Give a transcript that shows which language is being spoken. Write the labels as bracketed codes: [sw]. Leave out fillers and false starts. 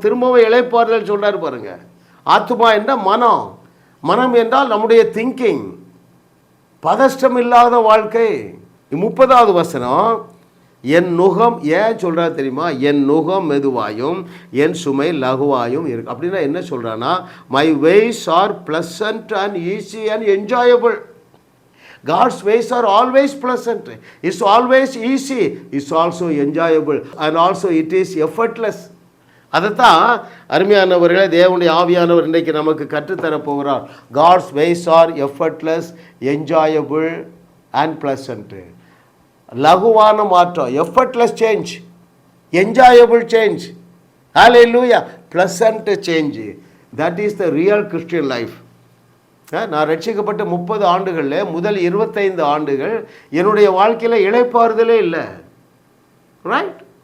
[ta] திரும்பவும் இளைப்பாறுதல் சொல்கிறார் பாருங்க. ஆத்துமா என்றால் மனம், மனம் என்றால் நம்முடைய திங்கிங், பதஷ்டம் இல்லாத வாழ்க்கை. 30வது வசனம், என் நுகம், ஏன் சொல்கிறா தெரியுமா? என் நுகம் மெதுவாயும் என் சுமை லகுவாயும் இருக்கு. அப்படின்னா என்ன சொல்கிறான்னா, [en] My ways are pleasant and easy and enjoyable. God's ways are always pleasant. It's always easy. It's also enjoyable. And also it is effortless. [ta] அதைத்தான் அருமையானவர்களே தேவனுடைய ஆவியானவர் இன்றைக்கு நமக்கு கற்றுத்தர போகிறார். [en] God's ways are effortless, enjoyable and pleasant. [ta] லகுவான மாற்றம், [en] Effortless change, enjoyable change, hallelujah, pleasant change. That is the real Christian life. [ta] நான் ரட்சிக்கப்பட்ட 30 ஆண்டுகளில் முதல் 25 ஆண்டுகள் என்னுடைய வாழ்க்கையில் இளைப்பாறுதலே இல்லை. ரைட்?